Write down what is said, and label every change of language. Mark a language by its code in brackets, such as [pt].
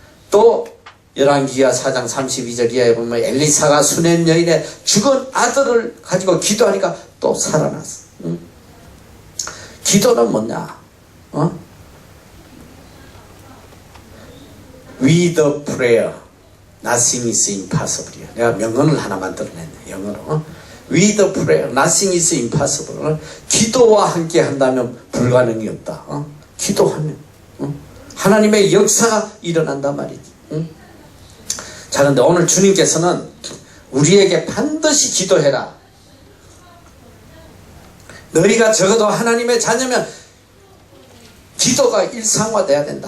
[ko] 또 열왕기하 4장 32절 이하에 보면 엘리사가 수냄 여인의 죽은 아들을 가지고 기도하니까 또 살아났어. 기도는 뭐냐? [en] With a prayer. Nothing is impossible. [ko] 내가 명언을 하나 만들어냈네. 영어로. [en] With prayer, nothing is impossible. [ko] 기도와 함께 한다면 불가능이 없다. 기도하면 하나님의 역사가 일어난단 말이지. 자, 그런데 오늘 주님께서는 우리에게 반드시 기도해라. 너희가 적어도 하나님의 자녀면 기도가 일상화돼야 된다.